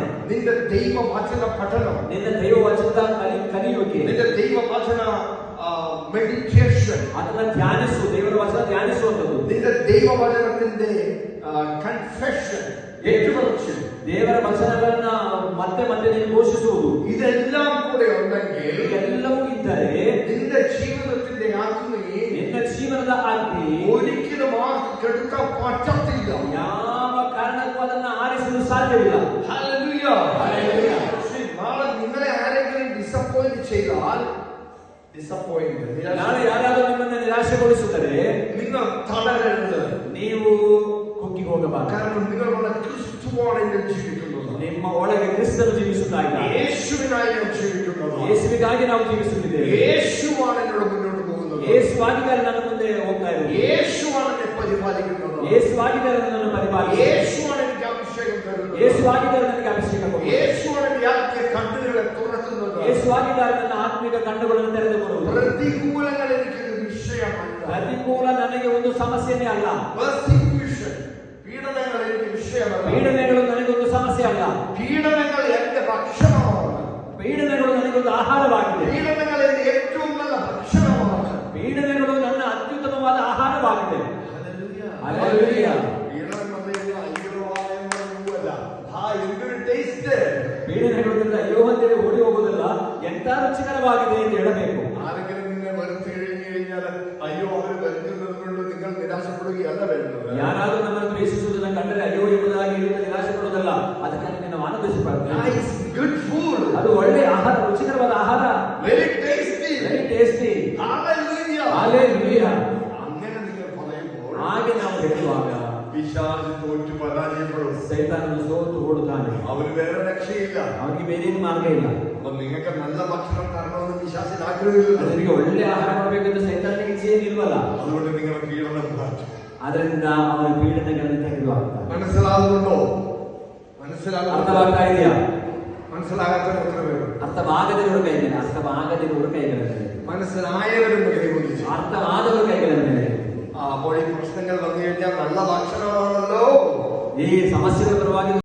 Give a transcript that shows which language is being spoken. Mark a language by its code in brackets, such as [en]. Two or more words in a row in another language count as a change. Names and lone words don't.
[ml] നിന്റെ ദൈവവചന പഠനം, നിന്റെ ദൈവവചന കലിയുകയും നിന്റെ ദൈവവചന മെഡിറ്റേഷൻ, [kn] ಅದನ್ನ ಧ್ಯಾನಿಸು, ದೇವರ ವಚನ ಧ್ಯಾನಿಸುವಂಥದ್ದು, [ml] നിന്റെ ദൈവവചനത്തിന്റെ കൺഫെഷൻ, ഏറ്റുപറച്ചിൽ, [kn] ದೇವರ ವಚನಗಳನ್ನ ಮತ್ತೆ ಮತ್ತೆ ನೀನು ಘೋಷಿಸುವುದು, [ml] ഇതെല്ലാം കൂടെ ഉണ്ടെങ്കിൽ, [kn] ಎಲ್ಲವೂ ಇದ್ದರೆ [ml] നിന്റെ ജീവിതത്തിന്റെ ആത്മീ, [kn] ನಿನ್ನ ಜೀವನದ ಆಜ್ಞೆ [ml] ഒരിക്കലും ആർക്ക് കെടുക്കാൻ പറ്റത്തില്ല. [kn] ಯಾವ ಕಾರಣಕ್ಕೂ ಅದನ್ನ ಆರಿಸಲು ಸಾಧ್ಯವಿಲ್ಲ. [ml] ഹല്ലേലൂയ, ഹല്ലേലൂയ. നാളെ നിങ്ങളെ ആരെങ്കിലും ഡിസപ്പോയിന്റ് ചെയ്താൽ, [kn] ನಾಳೆ ಯಾರಾದರೂ ನಿಮ್ಮನ್ನು ನಿರಾಶೆಗೊಳಿಸಿದರೆ [ml] നിങ്ങൾ തളരരുത്, [kn] ನೀವು ಕುಗ್ಗಿ ಹೋಗಬಾರದು. [ml] കാരണം നിങ്ങളുടെ ക്രിസ്തുവാണ് ജീവിക്കുന്നത്, [kn] ನಿಮ್ಮ ಒಳಗೆ ಕ್ರಿಸ್ತನು ಜೀವಿಸುತ್ತಾ ಇದ್ದಾನೆ, [ml] യേശുവിനായി ഞാൻ ജീവിക്കുന്നത്, [kn] ಯೇಸುವಿಗಾಗಿ ನಾವು ಜೀವಿಸುತ್ತಿದ್ದೇವೆ, [ml] യേശുവാണ് എന്നോട് മുന്നോട്ട് പോകുന്നത്, [kn] ಯೇಸುವಾಗಿದ್ದಾರೆ ನನ್ನ ಮುಂದೆ ಹೋಗ್ತಾ ಇರೋದು, [ml] യേശുവാണ് എന്നെ പരിപാലിക്കുന്നത്, [kn] ಯೇಸುವಾಗಿದ್ದಾರೆ ನನ್ನನ್ನು ಪರಿಪಾಲಿಸುತ್ತಾರೆ, [ml] യേശുവാണ് എനിക്ക് അഭിഷേകം തരുന്നത്, [kn] ಯೇಸುವಾಗಿದ್ದಾರೆ ನನಗೆ ಅಭಿಷೇಕ ಕೊಡುವುದು, [ml] യേശുവാണ് എൻ്റെ ആത്മീയ കണ്ണുകളെ തുറക്കുന്നത്, [kn] ಯೇಸುವಾಗಿದ್ದಾರೆ ನನ್ನ ಆತ್ಮಿಕ ಕಣ್ಣುಗಳನ್ನು ತೆರೆದುಕೊಡುವುದು. [ml] പ്രതികൂലങ്ങൾ എനിക്കൊരു വിഷയമല്ല, [kn] ಪ್ರತಿಕೂಲ ನನಗೆ ಒಂದು ಸಮಸ್ಯೆನೇ ಅಲ್ಲ, [ml] പീഡനങ്ങൾ എനിക്ക് വിഷയമല്ല, [kn] ಪೀಡನೆಗಳು ನನಗೊಂದು ಸಮಸ್ಯೆ ಅಲ್ಲ, [ml] പീഡനങ്ങൾ എന്റെ ഭക്ഷണമാണ്, [kn] ಪೀಡನೆಗಳು ನನಗೊಂದು ಆಹಾರವಾಗಿದೆ, [ml] പീഡനങ്ങൾ എന്റെ ഏറ്റവും നല്ല ഭക്ഷണമാണ്, [kn] ಪೀಡನೆಗಳು ನನ್ನ ಅತ್ಯುತ್ತಮವಾದ ಆಹಾರವಾಗಿದೆ. [ml] ഹല്ലേലൂയ. പീഡനം വന്നില്ല അയ്യോ എന്നല്ല, എന്തൊരു ടേസ്റ്റ്. [kn] ಪೀಡನೆಗಳಿಂದ ಅಯ್ಯೋ ಅಂತೇಳಿ ಓಡಿ ಹೋಗುವುದಲ್ಲ, ಎಂತ ರುಚಿಕರವಾಗಿದೆ ಎಂದು ಹೇಳಬೇಕು. [ml] ആരെങ്കിലും നിന്നെ വെറുത്ത് കഴിഞ്ഞു കഴിഞ്ഞാൽ അയ്യോ അവർ വരുന്നത് കൊണ്ട് നിങ്ങൾ നിരാശപ്പെടുകയല്ല വേണ്ടത്. [kn] ಯಾರಾದರೂ ನಮ್ಮನ್ನು ದ್ವೇಷಿಸುವುದನ್ನು ಕಂಡರೆ ಅಯ್ಯೋ ಎಂಬುದಾಗಿ ನಿರಾಶೆಪಡುವುದಲ್ಲ, ಅದಕ್ಕಾಗಿ ನಾವು ಆನಂದಿಸಬಾರದು. [en] good food, [kn] ಅದು ಒಳ್ಳೆ ಆಹಾರ, ರುಚಿಕರವಾದ ಆಹಾರ, [en] very tasty, very tasty. [ml] ഹല്ലേലൂയ, [kn] ಹಲ್ಲೆಲೂಯ. [ml] അങ്ങനെ നിങ്ങൾ പറയുമ്പോൾ [kn] ಹಾಗೆ ನಾವು ಹೇಳುವಾಗ [ml] പിശാച് തോറ്റു പരാജയപ്പെടും, [kn] ಸೈತಾನನು ಸೋತು ಓಡುತ್ತಾನೆ, [ml] അവന് വേറെ രക്ഷയില്ല. [kn] ಅವನಿಗೆ ಬೇರೇನು ಮಾರ್ಗ ಇಲ್ಲ. [ml] അപ്പൊ നിങ്ങൾക്ക് നല്ല ഭക്ഷണം തരണമെന്ന് പിശാചിന് ആഗ്രഹമില്ല, [kn] ಅದರಿಗೆ ಒಳ್ಳೆ ಆಹಾರ ಮಾಡಬೇಕೆಂದು ಸೈತಾನನಿಗೆ ಇಚ್ಛೆಯೇನಿಲ್ವಲ್ಲ, [ml] അതുകൊണ്ട് നിങ്ങൾ പീഡനം മാറ്റും. [kn] ಅದರಿಂದ ಅವನ ಪೀಡನೆಗಳನ್ನು ತೆಗೆದುಹಾಕ್ತಾನೆ. [ml] മനസ്സിലാകുന്നുണ്ടോ? [kn] ಅರ್ಥವಾಗ್ತಾ ಇದೆಯಾ? [ml] മനസ്സിലാകാത്തവർ എത്ര പേര്? [kn] ಅರ್ಥವಾಗದಿರುವ ಕೈಗಳು, ಅರ್ಥವಾಗದಿರುವ ಕೈಗಳನ್ನು, [ml] മനസ്സിലായവരും കൈകൊണ്ടിച്ചു, [kn] ಅರ್ಥವಾದವರು ಕೈಗಳನ್ನು. [ml] അപ്പോൾ ഈ പ്രശ്നങ്ങൾ വന്നു കഴിഞ്ഞാൽ നല്ല ഭക്ഷണമാണല്ലോ, [kn] ಈ ಸಮಸ್ಯೆಗಳ ಪರವಾಗಿ